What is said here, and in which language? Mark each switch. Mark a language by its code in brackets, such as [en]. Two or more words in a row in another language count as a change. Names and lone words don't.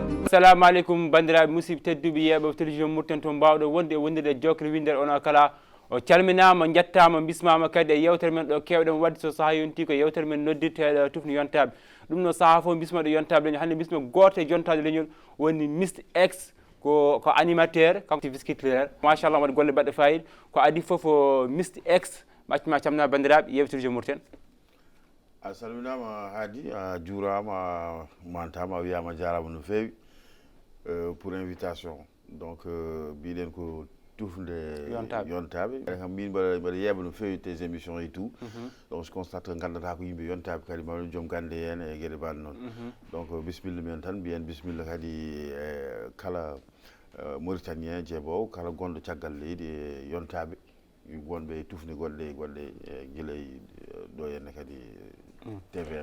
[ff] assalamu aleykum bandiraɓe musidɓe tedduɓe yeɓe télévision Mouritan to mbawɗo wonde e wondirde jokkere windere ona kala o calminama jettama bismama kadi e yewtere men ɗo kewɗen wadde so saaha yonti ko yewtere men noddirteɗo tufni yontaɓe ɗum no saaha foof bismoɗo yontaɓe leñol hannde bismo goto e jontaɗo leñol woni Mr X ko animateur kanko [fr] activiste culturel [ff] machallah waɗi golle baɗɗe fayida ko adi foof Mr X maccima camna bandiraɓe yeɓe télévision Mouritan. a salminama Hady a juurama mantama a wiyama jarama no fewi [fr] pour invitation [ff] donc mbiɗen ko tufde yontaɓe kam min mbaɗa yeeɓa no fewi [fr] tes émissions et tout donc je constate que [ff] gandata ko yimɓe yontaɓe kadi mawɗum joom gande hen e gueɗe mbaɗe noon donc bisimilla men tan mbiyen bisimilla kadi kala mauritanien jeeɓowo kala gonɗo caggal leydi e yontaɓe wonɓe tufni golle guila ɗo henne kadi TVM